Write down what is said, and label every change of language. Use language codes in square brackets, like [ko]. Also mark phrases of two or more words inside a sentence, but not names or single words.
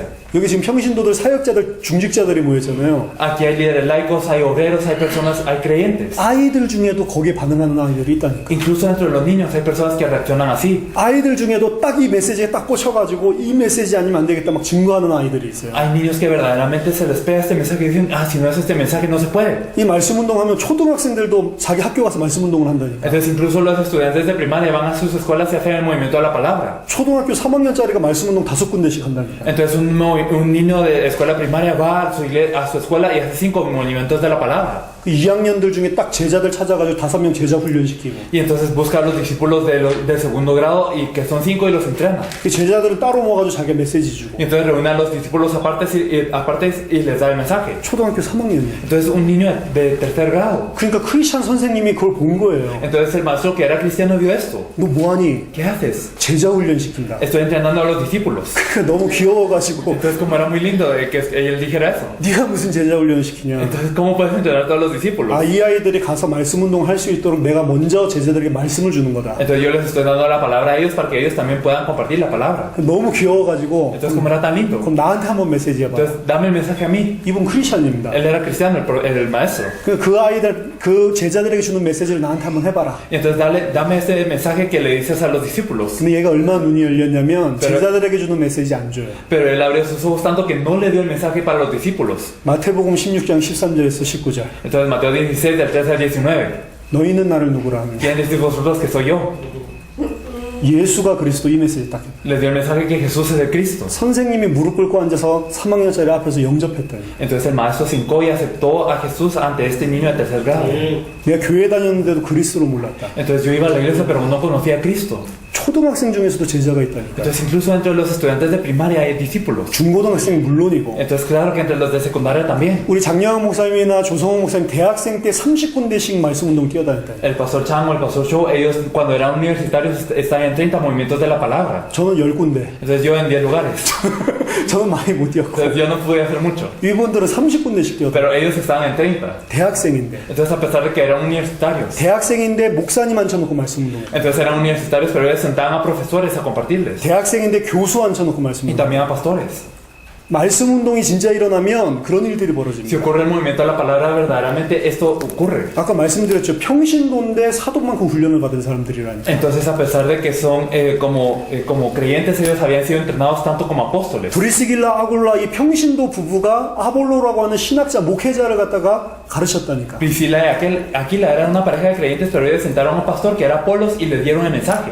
[ko] 여기 지금 평신도들, 사역자들, 중직자들이 모였잖아요. [es] Aquí hay líderes laicos, hay obreros, hay personas, hay creyentes. [ko] 아이들 중에도 거기에 반응하는 아이들이 있다니까. [es] Incluso dentro de los niños hay personas que reaccionan así. [ko] 아이들 중에도 딱 이 메시지에 딱 꽂혀가지고 이 메시지 아니면 안 되겠다 막 증거하는 아이들이 있어요. [es] Hay niños que verdaderamente se les pega este mensaje y dicen, si no es este mensaje no se puede. [ko] 이 말씀 운동하면 초등학생들도 자기 학교 가서 말씀 운동을 한다니까. [es] Entonces incluso los estudiantes de primaria van a sus escuelas y hacen el movimiento de la palabra. [ko] 초등학교 3학년짜리가 말씀 운동 5군데씩 한다니까. [es] Entonces un niño de escuela primaria va a su escuela y hace 5 movimientos de la palabra. [ko] 그 2학년들 중에 딱 제자들 찾아가지고 5명 제자 훈련시키고. [es] Y entonces busca a los discípulos de segundo grado y que son 5 y los entrena. [ko] 그 제자들을 따로 모아가지고 자기 메시지 주고. [es] Y entonces reúne a los discípulos aparte y les da el mensaje. [ko] 초등학교 3학년이에요. [es] Entonces un niño de tercer grado. [ko] 그러니까 크리스찬 선생님이 그걸 본 거예요. [es] Entonces el maestro que era cristiano vio esto. [ko] 너 뭐하니? [es] ¿Qué haces? [ko] 제자 훈련시킨다. [es] Estoy entrenando a los discípulos. [ko] 너무 귀여워가지고 [es] Entonces como era muy lindo de que él dijera eso. [ko] 네가 무슨 제자 훈련시키냐. [es] Entonces ¿cómo puedes entrenar a todos los discípulos? [ko] 아, 이 아이들이 가서 말씀 운동을 할 수 있도록 내가 먼저 제자들에게 말씀을 주는 거다. [es] Entonces yo les estoy dando la palabra a ellos para que ellos también puedan compartir la palabra. [ko] 너무 귀여워가지고 [es] Entonces como era tan lindo. [ko] 그럼 나한테 한번 메시지 해봐. [es] Entonces dame el mensaje a mí. [ko] 이분 크리스찬입니다. [es] Él era cristiano, el maestro. [ko] 그 아이들, 그 제자들에게 주는 메시지를 나한테 한번 해봐라. [es] Y entonces dame ese mensaje que le dices a los discípulos. [ko] 근데 얘가 얼마나 눈이 열렸냐면 [es] Pero- [ko] 제자들에게 주는 메시지 안 줘요. [es] Pero él abrió sus ojos tanto que no le dio el mensaje para los discípulos. [ko] 마태복음 16장 13절에서 19절. [es] Entonces Mateo 16 del 13 al 19. [ko] 너희는 나를 누구라 하느냐. [es] ¿Quién decís vosotros que soy yo? [ko] 예수가 그리스도 이 메시지 딱. [es] Les dio el mensaje que Jesús es el Cristo. [ko] 선생님이 무릎 꿇고 앉아서 3학년짜리 앞에서 영접했다니. [es] Entonces el maestro se hincó y aceptó a Jesús ante este niño de tercer grado. [ko] 내가 교회 다녔는데도 그리스도를 몰랐다. [es] Entonces yo iba a la iglesia pero no conocía a Cristo. [ko] 초등학생 중에서도 제자가 있다니까. [es] Entonces incluso entre los estudiantes de primaria hay discípulos. [ko] 중고등학생이 물론이고. [es] Entonces claro que entre los de secundaria también. [ko] 우리 장영학 목사님이나 조성호 목사님 대학생 때 30군데씩 말씀 운동 뛰어다녔다. [es] El pastor Chamo, el pastor Cho, ellos cuando eran universitarios estaban en 30 movimientos de la palabra. [ko] 저는 10군데. [es] Entonces yo en 10 lugares. [ko] 저는 많이 못 뛰었고 [es] Entonces yo no pude hacer mucho. [ko] 이분들은 30군데씩 뛰었다. [es] Pero ellos estaban en 30. [ko] 대학생인데 [es] Entonces, a pesar de que eran universitarios. [ko] 대학생인데 목사님 앉혀놓고 말씀 운동해. [es] Entonces eran universitarios, pero ellos sentaban a profesores a compartirles. [ko] 대학생인데 교수 앉혀놓고 말씀 [es] Y [ko] 운동. [es] también a pastores. [ko] 말씀 운동이 진짜 일어나면 그런 일들이 [es] Si [ko] 벌어집니다. [es] ocurre el movimiento de la palabra, verdaderamente esto ocurre. [ko] 아까 말씀드렸죠. 평신도인데 사도만큼 훈련을 받은 사람들이라니까. [es] Entonces, a pesar de que son como creyentes, ellos habían sido entrenados tanto como apóstoles. [ko] 브리스길라 아굴라 이 평신도 부부가 아볼로라고 하는 신학자 목회자를 갖다가 가르쳤다니까. [es] Priscila y Aquila eran una pareja de creyentes, pero ellos sentaron a un pastor que era Apolos y les dieron el mensaje.